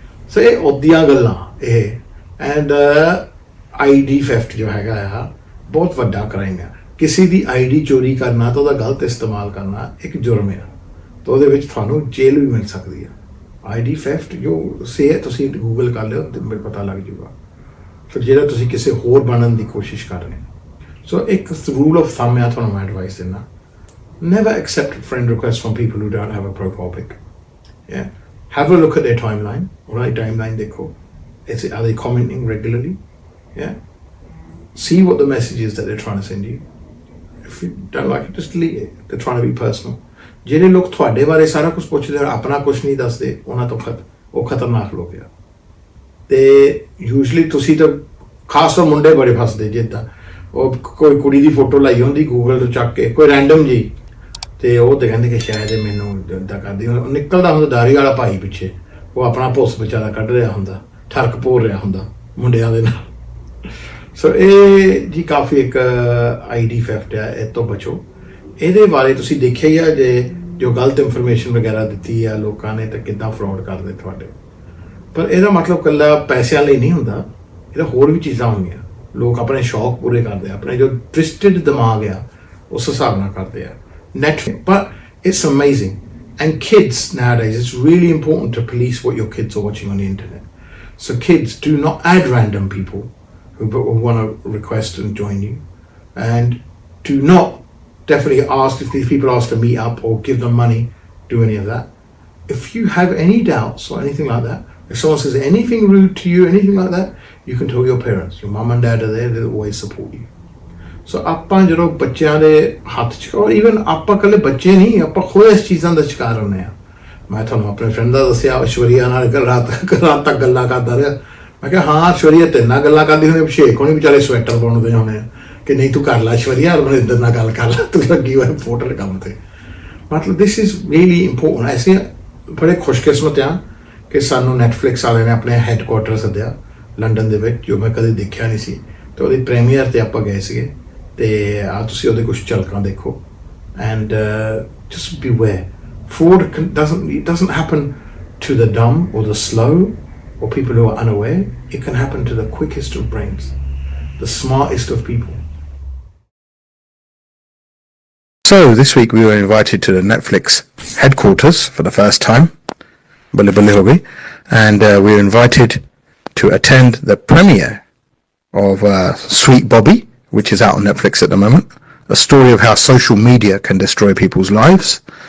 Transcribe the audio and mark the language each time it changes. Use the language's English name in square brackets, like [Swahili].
[Punjabi] ਸੋ ਇਹ ਉਹਦੀਆਂ ਗੱਲਾਂ ਇਹ। ਐਂਡ ਆਈਡੀ ਥੈਫਟ ਜੋ ਹੈਗਾ ਆ ਬਹੁਤ ਵੱਡਾ ਕ੍ਰਾਈਮ ਆ। ਕਿਸੇ ਦੀ ਆਈਡੀ ਚੋਰੀ ਕਰਨਾ ਤਾਂ ਉਹਦਾ ਗਲਤ ਇਸਤੇਮਾਲ ਕਰਨਾ ਇੱਕ ਜੁਰਮ ਆ, ਤਾਂ ਉਹਦੇ ਵਿੱਚ ਤੁਹਾਨੂੰ ਜੇਲ੍ਹ ਵੀ ਮਿਲ ਸਕਦੀ ਆ। ਆਈਡੀ ਥੈਫਟ ਜੋ ਤੁਸੀਂ ਗੂਗਲ ਕਰ ਲਿਓ ਤੇ ਮੈਨੂੰ ਪਤਾ ਲੱਗ ਜੂਗਾ। ਫਿਰ ਜਿਹੜਾ ਤੁਸੀਂ ਕਿਸੇ ਹੋਰ ਬਣਨ ਦੀ ਕੋਸ਼ਿਸ਼ ਕਰ ਰਹੇ। ਸੋ ਇੱਕ ਰੂਲ ਆਫ ਥੰਮ ਆ, ਤੁਹਾਨੂੰ ਮੈਂ ਐਡਵਾਈਸ ਦਿੰਦਾ, [English] never accept friend requests from people who don't have a profile pic. Yeah, have a look at their timeline. Alright, timeline देखो, are they commenting regularly? Yeah, see what the message is that they're trying to send you. If you don't like it, just delete it. They're trying to be personal. [Punjabi] ਜਿਹੜੇ ਲੋਕ ਤੁਹਾਡੇ ਬਾਰੇ ਸਾਰਾ ਕੁਝ ਪੁੱਛਦੇ ਔਰ ਆਪਣਾ ਕੁਝ ਨਹੀਂ ਦੱਸਦੇ, ਉਹਨਾਂ ਤੋਂ ਉਹ ਖਤਰਨਾਕ ਲੋਕ ਆ। ਤੇ ਯੂਜਲੀ ਤੁਸੀਂ ਤਾਂ ਖਾਸ ਤੌਰ ਮੁੰਡੇ ਬੜੇ ਫਸਦੇ, ਜਿੱਦਾਂ ਉਹ ਕੋਈ ਕੁੜੀ ਦੀ ਫੋਟੋ ਲਾਈ ਹੁੰਦੀ ਗੂਗਲ ਤੋਂ ਚੱਕ ਕੇ, ਕੋਈ ਰੈਂਡਮ ਜੀ, ਤੇ ਉਹ ਤੇ ਕਹਿੰਦੇ ਕਿ ਸ਼ਾਇਦ ਇਹ ਮੈਨੂੰ ਇੱਦਾਂ ਕਰਦੀ। ਨਿਕਲਦਾ ਹੁੰਦਾ ਦਾਰੀ ਵਾਲਾ ਭਾਈ ਪਿੱਛੇ, ਉਹ ਆਪਣਾ ਪੁੱਸ ਵਿਚਾਰਾ ਕੱਢ ਰਿਹਾ ਹੁੰਦਾ, ਠਰਕ ਭੋਰ ਰਿਹਾ ਹੁੰਦਾ ਮੁੰਡਿਆਂ ਦੇ ਨਾਲ। ਸੋ ਇਹ ਜੀ ਕਾਫੀ ਇੱਕ ਆਈਡੀ ਥੈਫਟ ਆ, ਇਹ ਤੋਂ ਬਚੋ। ਇਹਦੇ ਬਾਰੇ ਤੁਸੀਂ ਦੇਖਿਆ ਹੀ ਆ ਜੇ ਜੋ ਗਲਤ ਇਨਫੋਰਮੇਸ਼ਨ ਵਗੈਰਾ ਦਿੱਤੀ ਆ ਲੋਕਾਂ ਨੇ, ਤਾਂ ਕਿੱਦਾਂ ਫਰੋਡ ਕਰਦੇ ਤੁਹਾਡੇ। ਪਰ ਇਹਦਾ ਮਤਲਬ ਇਕੱਲਾ ਪੈਸਿਆਂ ਲਈ ਨਹੀਂ ਹੁੰਦਾ, ਇਹਦਾ ਹੋਰ ਵੀ ਚੀਜ਼ਾਂ ਹੁੰਦੀਆਂ। ਲੋਕ ਆਪਣੇ ਸ਼ੌਕ ਪੂਰੇ ਕਰਦੇ ਆ, ਆਪਣੇ ਜੋ ਟਵਿਸਟਡ ਦਿਮਾਗ ਆ ਉਸ ਹਿਸਾਬ ਨਾਲ ਕਰਦੇ ਆ। [English] But it's amazing. And kids nowadays, it's really important to police what your kids are watching on the internet. So kids, do not add random people who want to request and join you. And do not definitely ask if these people ask to meet up or give them money, do any of that. If you have any doubts or anything like that, if someone says anything rude to you, anything like that, you can tell your parents. Your mum and dad are there, they'll always support you. [Punjabi] So ਆਪਾਂ ਜਦੋਂ ਬੱਚਿਆਂ ਦੇ ਹੱਥ 'ਚ, ਔਰ even ਆਪਾਂ ਇਕੱਲੇ ਬੱਚੇ ਨਹੀਂ, ਆਪਾਂ ਖੁਦ ਇਸ ਚੀਜ਼ਾਂ ਦਾ ਸ਼ਿਕਾਰ ਹੁੰਦੇ ਆ। ਮੈਂ ਤੁਹਾਨੂੰ ਆਪਣੇ ਫਰੈਂਡ ਦਾ ਦੱਸਿਆ, ਐਸ਼ਵਰੀਆ ਨਾਲ ਰਾਤ ਤੱਕ ਗੱਲਾਂ ਕਰਦਾ ਰਿਹਾ। ਮੈਂ ਕਿਹਾ ਹਾਂ ਐਸ਼ਵਰੀਆ ਤੇਰੇ ਨਾਲ ਗੱਲਾਂ ਕਰਦੀ ਹੋਣੀ, ਅਭਿਸ਼ੇਕ ਹੋਣੀ ਵਿਚਾਰੇ ਸਵੈਟਰ ਬੁਣਦੇ ਹੋਣੇ ਆ ਕਿ ਨਹੀਂ ਤੂੰ ਕਰ ਲੈ ਐਸ਼ਵਰੀਆ, ਮਨਿੰਦਰ ਨਾਲ ਗੱਲ ਕਰ ਲੈ, ਤੂੰ ਲੱਗੀ ਹੋਈ ਇੰਪੋਰਟੈਂਟ ਕੰਮ ਤੇ। ਮਤਲਬ [English] This is really important. [Punjabi] ਅਸੀਂ ਬੜੇ ਖੁਸ਼ਕਿਸਮਤ ਆ ਕਿ ਸਾਨੂੰ ਨੈਟਫਲਿਕਸ ਵਾਲਿਆਂ ਨੇ ਆਪਣੇ ਹੈੱਡਕੁਆਟਰ ਸੱਦਿਆ ਲੰਡਨ ਦੇ ਵਿੱਚ, ਜੋ ਮੈਂ ਕਦੇ ਦੇਖਿਆ ਨਹੀਂ ਸੀ। ਤੇ ਉਹਦੀ ਪ੍ਰੀਮੀਅਰ ਤੇ ਆਪਾਂ ਗਏ ਸੀਗੇ, ਤੇ ਆ ਤੁਸੀਂ ਉਹਦੇ ਕੁਝ ਝਲਕਾਂ ਦੇਖੋ। [English] And just beware, fraud doesn't happen to the dumb or the slow or people who are unaware. It can happen to the quickest of brains, the smartest of people. So this week we were invited to the Netflix headquarters for the first time, and we were invited to attend the premiere of Sweet Bobby, which is out on Netflix at the moment, a story of how social media can destroy people's lives.